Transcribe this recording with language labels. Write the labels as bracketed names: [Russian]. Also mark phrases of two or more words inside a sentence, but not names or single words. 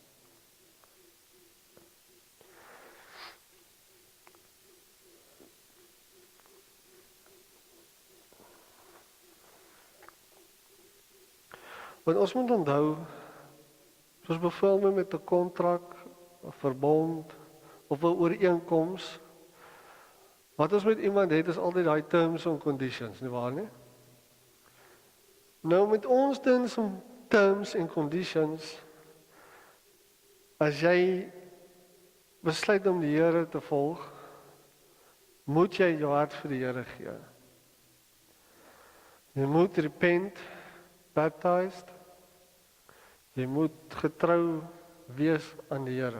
[Afrikaans] Want ons moet onthou, soos byvoorbeeld met 'n kontrak, 'n verbond of 'n ooreenkoms, wat ons met iemand het is altyd daai [English] terms and conditions, [Afrikaans] nie waar nie? Nou met ons [English] terms and conditions, [Afrikaans] as jy besluit om die Here te volg, moet jy jou hart vir die Here gee. Jy moet [English] repent, baptized, [Afrikaans] jy moet getrou wees aan die Here.